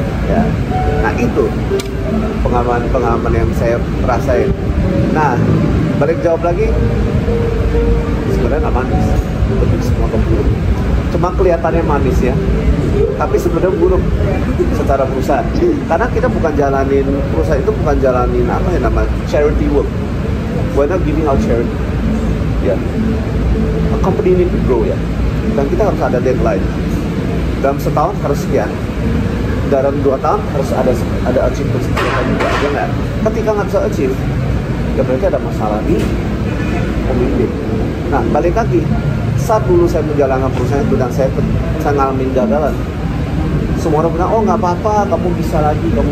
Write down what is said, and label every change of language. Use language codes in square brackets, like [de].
[id] Ya, nah itu pengalaman yang saya rasain. Nah, balik jawab lagi, sebenarnya nggak manis, lebih semua buruk. Cuma kelihatannya manis ya, tapi sebenarnya buruk secara perusahaan. Karena kita bukan jalanin perusahaan itu, bukan jalanin apa yang namanya charity work. [en] We're not giving out charity. Ya, a company need to grow ya. [id] Dan kita harus ada deadline. Dalam setahun harus sekian. Dalam 2 tahun harus ada achievement sekian juga. Ya nggak? Ketika nggak bisa achieve, ya berarti ada masalah di pemimpin. Nah, balik lagi. Saat dulu saya menjalankan perusahaan itu dan saya ngalamin gagalan, semua orang bilang, oh nggak apa-apa, kamu bisa lagi.